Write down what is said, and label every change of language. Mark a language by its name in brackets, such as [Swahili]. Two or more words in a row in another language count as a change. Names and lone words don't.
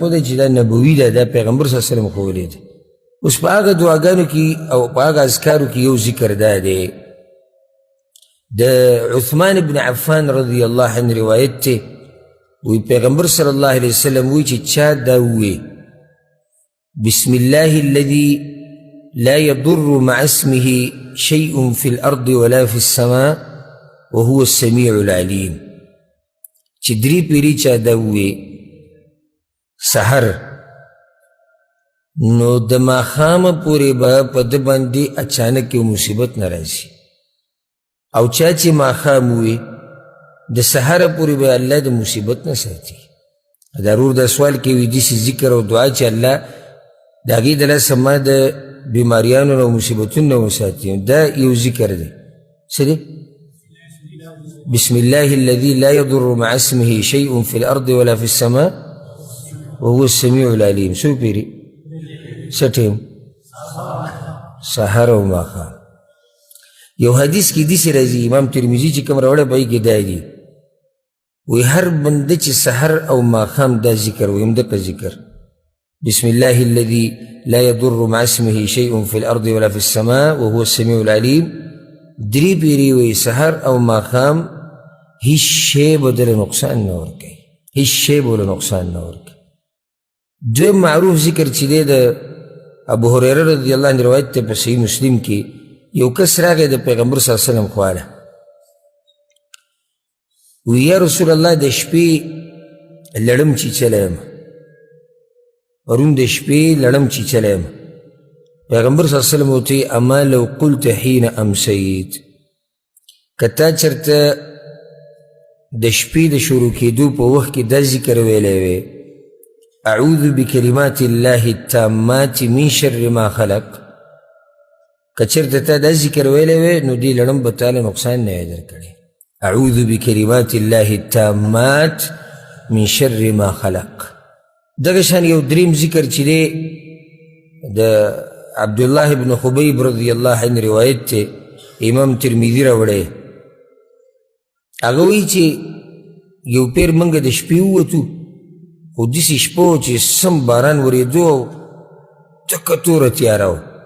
[Pashto] ده چې دا نبوي ده دا پیغمبر [Arabic] صلی الله علیه وسلم [Pashto] ښوولې ده اوس په هغه دعاګانو کې او په هغه اذکارو کې یو ذکر دا دی د عثمان بن عفان [Arabic] رضی الله عنه [Pashto] روایت ته وی پیغمبر [Arabic] صلی الله علیه وسلم [Pashto] وی چې چا دا وی [Arabic] بسم الله الذي لا يضر مع اسمه شيء في الأرض ولا في السماء وهو السميع العليم [Pashto] چې درې پیري چا دا وی سحر نو د ماښامه پورې به په ده باندې اچانک یو مصیبت نه راځي او چا چې ماښام وي د سحره پورې به الله د مصیبت نه ساتي ضرور دا سوال کوي داسې ذکر او دعا چې الله د هغې د لاسه ما د بیماریانو نه او مصیبتونو نه وساتي دا یو ذکر دی څه دی [Arabic] بسم الله الذي لا يضر مع اسمه شيء في الأرض ولا في السماء وهو السميع العليم [Pashto] څو پیري سټیم سحر او ماښام یو حدیث کې داسې راځي امام ترمذي چې کوم راوړی په هغې کې دا دي وی هر بنده چې سحر او ماښام دا ذکر وي همدغه ذکر [Arabic] بسم الله الذي لا يضر مع اسمه شيء في الأرض ولا في السماء وهو السميع العليم [Pashto] درې پیرې وی سحر او ماښام هیڅ شی به دله نقصان نه ورکوي هیڅ شی به له نقصان نه ورکوي دویم معروف ذکر چې دی د ابو هریره [Arabic] رضی الله عنه [Pashto] روایت ته په صحیح مسلم کې یو کس راغی د پیغمبر [Arabic] صلی الله علیه وسلم [Pashto] خواله وی [Arabic] یا رسول الله [Pashto] د شپې لړم چیچلی یم پرون د شپې لړم چیچلی یم پیغمبر [Arabic] صلی الله علیه وسلم [Pashto] ورته [Arabic] اما لو قلت حین امسیت [Pashto] که تا چېرته د شپې د شروع کېدو په وخت کې دا ذکر ویلی وی [Arabic] اعوذ بکلمات الله التامات من شر ما خلق [Pashto] که چېرته تا دا ذکر ویلی وی نو دې لړم به تاله نقصان نه وی درکړی [Arabic] اعوذ بکلمات الله التامات من شر ما خلق [Pashto] دغه شان یو دریم ذکر چې دی د عبدالله بن خبیب [Arabic] رضی الله عنه [Pashto] روایت ته امام ترمذي راوړی هغه وایي چې یو پیر موږ د شپې ووتو خو داسې شپه و چې سم باران ورېدو او ټکه توره تیاره وه